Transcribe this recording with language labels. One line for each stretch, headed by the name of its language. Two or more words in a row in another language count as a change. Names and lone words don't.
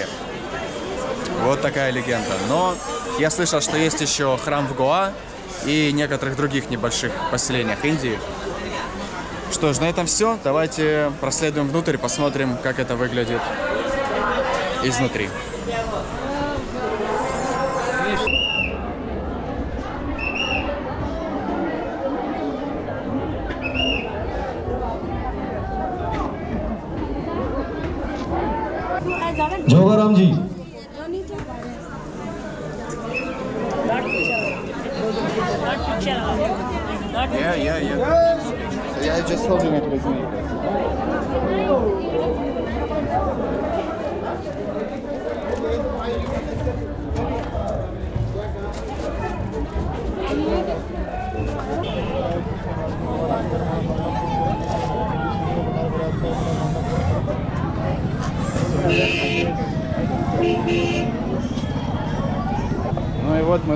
Russian: Вот такая легенда. Но я слышал, что есть еще храм в Гоа и некоторых других небольших поселениях Индии. Что ж, на этом все. Давайте проследуем внутрь, посмотрим, как это выглядит изнутри. जोगाराम जी
English: Я just holding it with me.
Russian: Ну и вот мы,